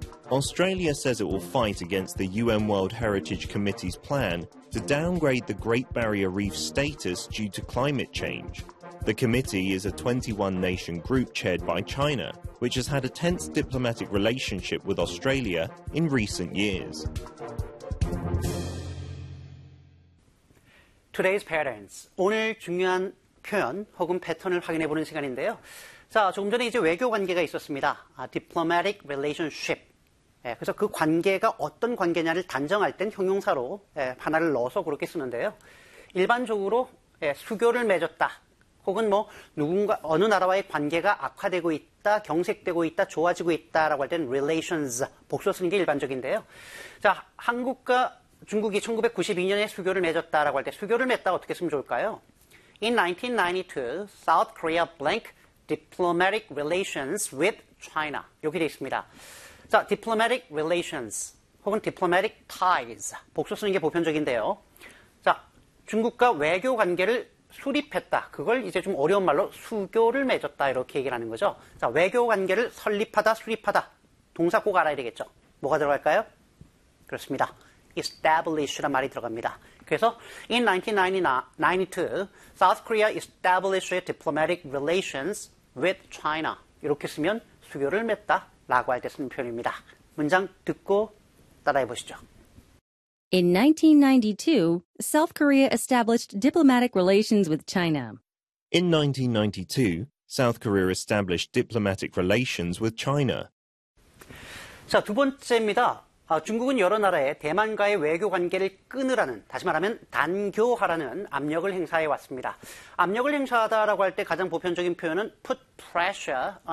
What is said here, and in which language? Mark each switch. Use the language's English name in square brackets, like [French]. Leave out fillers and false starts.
[English] Australia says it will fight against the UN World Heritage Committee's plan to downgrade the Great Barrier Reef status due to climate change. The committee is a 21-nation group chaired by China, which has had a tense diplomatic relationship with Australia in recent years. Today's patterns. [Korean] 오늘 중요한 표현 혹은 패턴을 확인해 보는 시간인데요. 자, 조금 전에 이제 외교 관계가 있었습니다. [English] Diplomatic relationship. [Korean] 그래서 그 관계가 어떤 관계냐를 단정할 땐 형용사로 하나를 넣어서 그렇게 쓰는데요. 일반적으로 수교를 맺었다, 혹은 뭐 누군가 어느 나라와의 관계가 악화되고 있다, 경색되고 있다, 좋아지고 있다라고 할 때는 relations 복수 쓰는 게 일반적인데요. 자, 한국과 중국이 1992년에 수교를 맺었다라고 할때 수교를 맺다 어떻게 쓰면 좋을까요? [English] In 1992, South Korea blank diplomatic relations with China. [Korean] 여기 되어 있습니다. 자, [English] diplomatic relations [Korean] 혹은 [English] diplomatic ties [Korean] 복수 쓰는 게 보편적인데요. 자, 중국과 외교 관계를 수립했다. 그걸 이제 좀 어려운 말로 수교를 맺었다 이렇게 얘기를 하는 거죠. 자, 외교 관계를 설립하다, 수립하다. 동사 꼭 알아야 되겠죠. 뭐가 들어갈까요? 그렇습니다. establish란 말이 들어갑니다. [English] 그래서 in 1992, South Korea established diplomatic relations with China. [Korean] 이렇게 쓰면 수교를 맺다. 라고 할때 쓰는 표현입니다. 문장 듣고 따라해 보시죠. [English] In 1992, South Korea established diplomatic relations with China. In 1992, South Korea established diplomatic relations with China. [Korean] 자, 두 번째입니다. 중국은 여러 나라에 대만과의 외교 관계를 끊으라는, 다시 말하면 단교하라는 압력을 행사해 왔습니다. 압력을 행사하다라고 할 때 가장 보편적인 표현은 [English] put pressure on